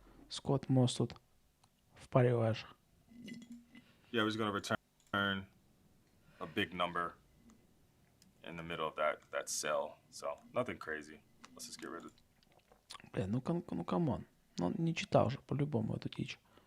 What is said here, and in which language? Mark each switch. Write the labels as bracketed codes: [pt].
[ru] Скотт Мосс тут впариваешь. [en] Yeah, we're just gonna return a big number in the middle of that cell. So nothing crazy. Let's just get rid of [ru] Блин, ну камон. Ну, не читал же по-любому эту дичь.